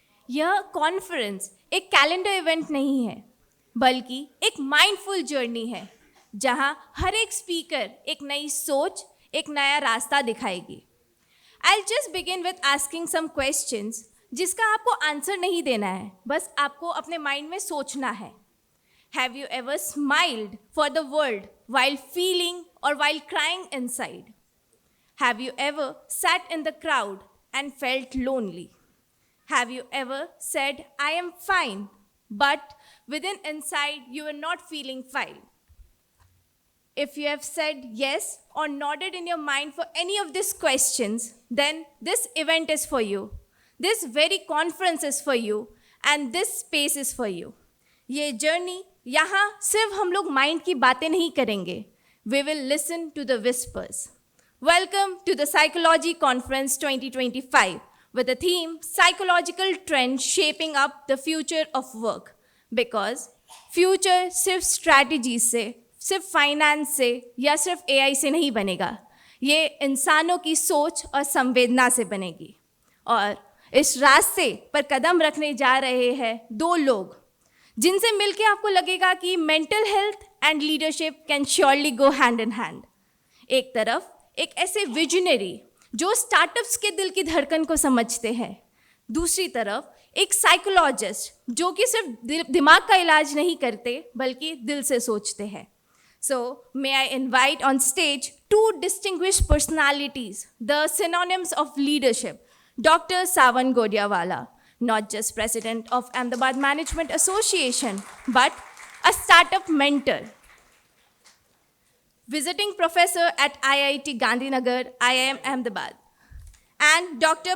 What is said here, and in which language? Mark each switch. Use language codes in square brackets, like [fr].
[hi] यह कॉन्फ्रेंस एक calendar event नहीं है, बल्कि एक माइंडफुल जर्नी है, जहां हर एक स्पीकर एक नई सोच, एक नया रास्ता दिखाएगी। [en] I'll just begin with asking some questions [hi] जिसका आपको आंसर नहीं देना है, बस आपको अपने माइंड में सोचना है। [en] Have you ever smiled for the world while feeling or while crying inside? Have you ever sat in the crowd and felt lonely? Have you ever said, I am fine, but within inside you are not feeling fine? If you have said yes or nodded in your mind for any of these questions, then this event is for you. This very conference is for you, and this space is for you. [hi] ये journey यहाँ सिर्फ हम लोग mind की बातें नहीं करेंगे. [en] We will listen to the whispers. Welcome to the Psychology Conference 2025 with the theme Psychological Trends Shaping Up the Future of Work. Because [hi] future सिर्फ strategy से, सिर्फ फाइनेंस से या सिर्फ AI से नहीं बनेगा. ये इंसानों की सोच और संवेदना से बनेगी. और इस रास्ते पर कदम रखने जा रहे हैं दो लोग जिनसे मिलके आपको लगेगा कि [en] Mental health and leadership can surely go hand in hand. [hi] एक तरफ एक ऐसे विजनरी जो स्टार्टअप्स के दिल की धड़कन को समझते हैं, दूसरी तरफ एक साइकोलॉजिस्ट जो कि सिर्फ दिमाग का इलाज नहीं करते बल्कि दिल से सोचते हैं. [en] So, may I invite on stage two distinguished personalities, the synonyms of leadership, Dr. Savan Godiawala, not just president of Ahmedabad Management Association, but a startup mentor, visiting professor at IIT Gandhinagar, IIM Ahmedabad, and Dr.